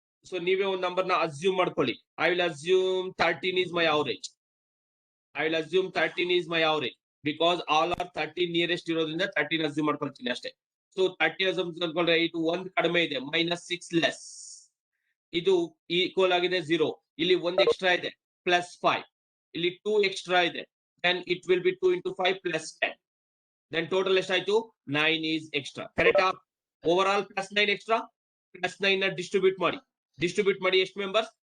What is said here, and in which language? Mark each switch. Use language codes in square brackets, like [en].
[kn] So ನೀವೇ ಒಂದು number ನ ಅಸ್ಯೂಮ್ ಮಾಡ್ಕೊಳ್ಳಿ. [en] I will assume 13 is my average. I will assume 13 is my average because all are 13 nearest [kn] ಇರೋದ್ರಿಂದ 13 assume ಮಾಡ್ಕೊಳ್ತೀನಿ ಅಷ್ಟೇ. So 13 assume ಮಾಡ್ಕೊಂಡ್ರೆ ಇದು 1 ಕಡಿಮೆ ಇದೆ, -6 less. ಇದು ಈಕ್ವಲ್ ಆಗಿದೆ 0. ಇಲ್ಲಿ 1 ಎಕ್ಸ್ಟ್ರಾ ಇದೆ, +5. ಇಲ್ಲಿ 2 ಎಕ್ಸ್ಟ್ರಾ ಇದೆ, [en] then it will be 2 into 5 plus 10. Then total [kn] ಎಷ್ಟಾಯ್ತು? [en] 9 is extra. Correct? Overall +9 extra. [kn] +9 ನ distribute ಮಾಡಿ. Distribute ಮಾಡಿ ಎಷ್ಟು ಮೆಂಬರ್ಸ್?